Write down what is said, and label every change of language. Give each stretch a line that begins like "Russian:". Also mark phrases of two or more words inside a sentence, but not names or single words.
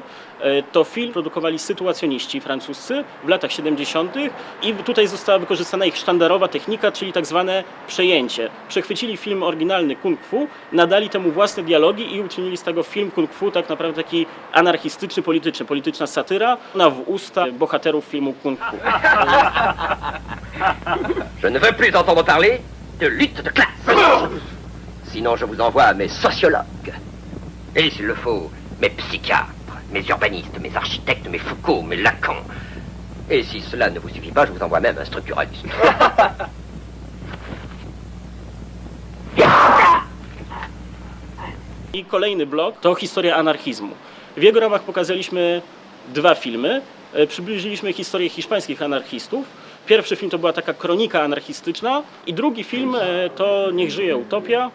Polish: To film produkowali sytuacjoniści francuscy w latach 70. i tutaj została wykorzystana ich sztandarowa technika, czyli tak zwane przejęcie. Przechwycili film oryginalny Kung Fu, nadali temu własne dialogi i uczynili z tego film Kung Fu tak naprawdę taki anarchistyczny, polityczna satyra w usta bohaterów filmu Kung Fu.
French: Je ne veux plus entendre parler de lutte de classe. Sinon, je vous envoie à mes sociologues. Et s'il le faut, mes psychiatres, mes urbanistes, mes architectes, mes Foucault, mes Lacan. Et si cela ne vous suffit pas, je vous envoie même un structuraliste.
Polish: I kolejny blok to historia anarchizmu. W jego ramach pokazaliśmy 2 filmy. Przybliżyliśmy historię hiszpańskich anarchistów. Pierwszy film to była taka kronika anarchistyczna i drugi film to Niech żyje utopia.